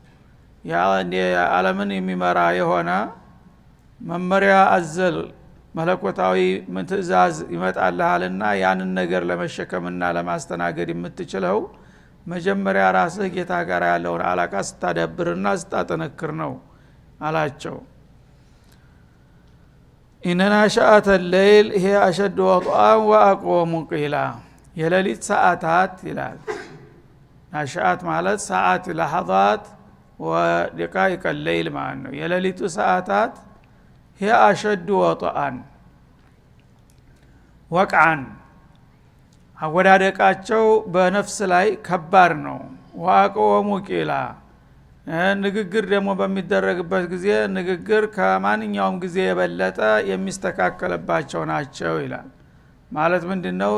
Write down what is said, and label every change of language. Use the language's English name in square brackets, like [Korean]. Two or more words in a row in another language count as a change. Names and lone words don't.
[Amharic] ዓለምን የሚመራ የሆነ መመሪያ አዘል መለኮታዊ ትእዛዝ ይመጣልሃልና ያንን ነገር ለመሸከምና ለማስተናገድ የምትችለው መጀመሪያ ራስህ ጌታ ጋር ያለውን አላቃ ስታዳብርና ስታጠነክር ነው አላቸው [Arabic] إن ناشئة الليل هي اشد وطئا واقوم قيلا [Amharic] የሌሊት ሰዓታት ይላል። ናሻአት ማለት ሰዓት [Arabic] لحظات ودقائق [Amharic] الليل ማለት ነው። የሌሊቱ ሰዓታት [Arabic] هي اشد وطئا [Amharic] ወቅዓን አወዳደቃቸው በነፍስ ላይ ከባድ ነው። [Arabic] وأقوم قيلا [Amharic] ንግግር ደግሞ በሚደረግበት ጊዜ ንግግር ከማንኛውም ጊዜ የበለጠ የሚስተካከለባቸው ናቸው ይላል። ማለት ምንድነው?